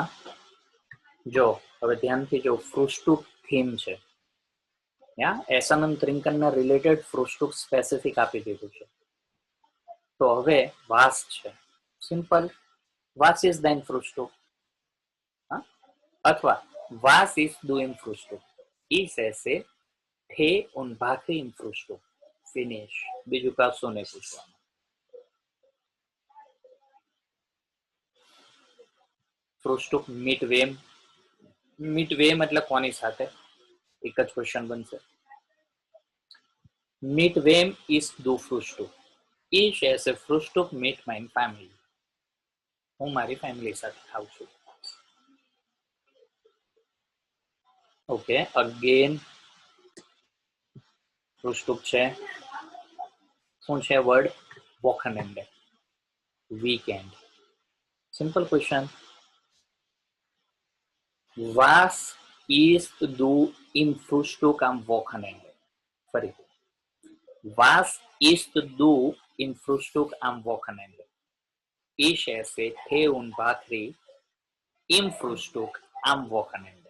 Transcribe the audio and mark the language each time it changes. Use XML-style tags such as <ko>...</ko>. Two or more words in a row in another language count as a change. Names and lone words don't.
<gu>જો હવે ધ્યાનથી જો ફ્રુસ્ટુક થીમ છે, એસન અને ત્રિંકનના રિલેટેડ ફ્રુસ્ટુક સ્પેસિફિક આપી દીધું છે. તો હવે વાસ છે, સિમ્પલ</gu> <de>was ist dein Frühstück? અથવા was ist du im Frühstück? Ich esse Tee und Backe im Frühstück.</de> <en>Finish.</en> <gu>બીજું કશું નહીં પૂછવાનું.</gu> <de>Frühstück mit wem, mit wem</de> <gu>એટલે કોની સાથે, એક જ ક્વેશ્ચન બનશે.</gu> <de>Mit wem isst du Frühstück? Ich esse Frühstück mit meiner Family.</de> <gu>હું મારી ફેમિલી સાથે ખાઉં છું. ઓકે, અગેન ફ્રુસ્ટુક છે, શું છે વર્ડ?</gu> <en>વોકનેન્ડે, weekend. simple question.</en> <de>Was isst du im Frühstück am Wochenende? ફરીથી, was isst du im Frühstück am Wochenende? Ich esse Tee und Backe im Frühstück am Wochenende.</de>